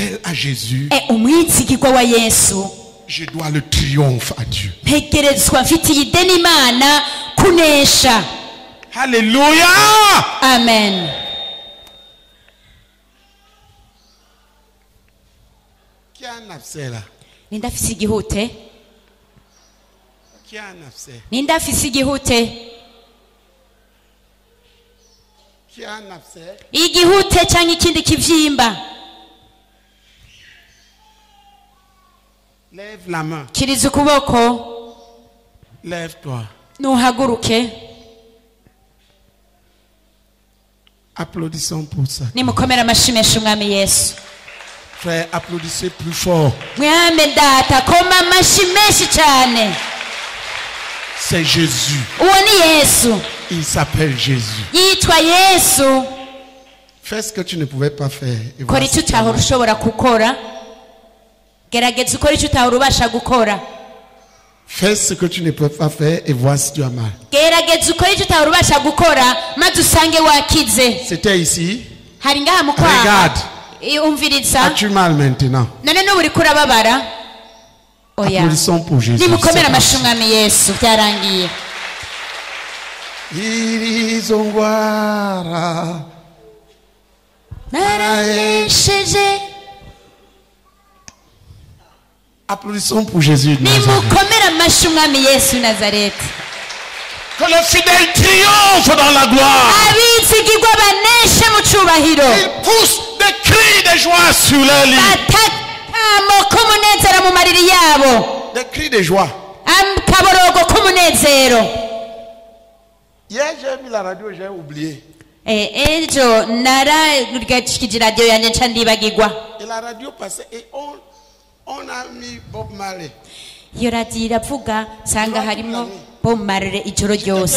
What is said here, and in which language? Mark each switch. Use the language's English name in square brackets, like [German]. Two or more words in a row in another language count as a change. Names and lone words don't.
[French] à Jésus, [Rundi] umwizigirwa wa Yesu, [French] je dois le triomphe à Dieu. [Rundi] ntegerezwa mfitiye ideni Imana kunesha. Alléluia. Amen. [French] Qui a un abcès là? [Rundi] Ninde afise igihute? [French] Qui a un abcès? [Rundi] Ninde afise igihute? [French] Qui a un abcès? [Rundi] Igihute cyangwa ikindi kivyimba? [French] Lève la main. [Rundi] Kiriza ukuboko. [French] Lève-toi. [Rundi] Nuhaguruke. [French] Applaudissons pour ça. [Rundi] Nimukomera amashyi menshi umwami Yesu. [French] Frère, applaudissez plus fort. [Rundi] Mwami data, koma amashyi menshi cyane. [French] C'est Jésus. [Rundi] Uwo ni Yesu. [French] Il s'appelle Jésus. [Rundi] Yitwa Yesu. [French] Fais ce que tu ne pouvais pas faire. Et [Rundi] Kora icyo utahora ushobora gukora. Gerageza ukora icyo utahora ubasha gukora. [French] Fais ce que tu ne peux pas faire et vois si tu as mal. [Rundi] Gerageza ukora icyo utahora ubasha gukora maze usange wakize. [French] C'était ici. [Rundi] Hari ngaha mu kwaha. [French] Regarde. [Rundi] Umviriza. [French] As-tu mal maintenant? [Rundi] None n'ubu uriko urababara. Oya. [French] Applaudissons pour Jésus. [Rundi] Nimukomere amashyi umwami Yesu, byarangiye. Irizongwara Naranesheje. [French] Applaudissons pour Jésus de Nazareth. [Rundi] Nimukomere amashyi umwami Yesu Nazareti. [French] Que le fidèle triomphe dans la gloire. [Rundi] Abizigirwa baneshe mu cyubahiro. [French] Il pousse des cris de joie sur leur lit. [Rundi] Batakamo k'umunezero mu mariri yabo. [French] Des cris de joie. [Rundi] Kaborogo k'umunezero. [French] Hier j'ai mis la radio, j'ai oublié. [Rundi] Ejo naragashikije radio yanjye nca ndibagirwa. [French] Et la radio passait et on a mis Bob Marley. [Rundi] Iyo radio iravuga sanga harimo Bob Marley ijoro ryose.